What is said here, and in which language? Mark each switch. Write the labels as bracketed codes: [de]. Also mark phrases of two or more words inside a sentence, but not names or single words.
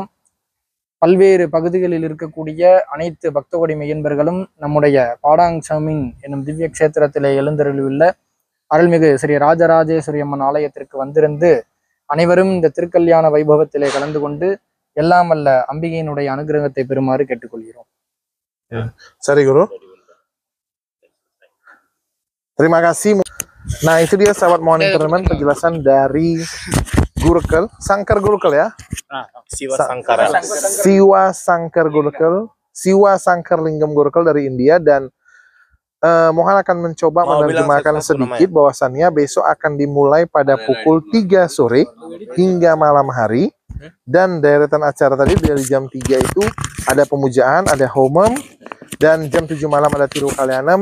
[ta] பல்வேறு பகுதிகளில் இருக்கக்கூடிய அனைத்து பக்தகோடி மெய்யன்பர்களும் நம்முடைய பாடாங் சர்மின் என்னும் திவ்ய கஷேத்திரத்திலே எழுந்தருளியுள்ள அருள்மிகு ஸ்ரீ ராஜராஜேஸ்வரி அம்மன் ஆலயத்திற்கு வந்திருந்து அனைவரும் இந்த திருக்கல்யாண வைபவத்திலே கலந்து கொண்டு எல்லாம் வல்ல அம்பிகையினுடைய அனுகிரகத்தை பெறுமாறு கேட்டுக்கொள்கிறோம். சரி குரு. [id] Terima kasih. Nah, itu dia sahabat Mohan Entertainment penjelasan dari gurkel, sangkar gurkel ya. Siwa Sangkar Gurkel, Siwa Sangkar Linggam Gurkel dari India, dan Mohan akan mencoba menerjemahkan sedikit bahwasannya besok akan dimulai pada pukul 3 sore hingga malam hari, dan deretan acara tadi dari jam 3 itu ada pemujaan, ada homem, dan jam 7 malam ada [ta] திரு கல்யாணம்.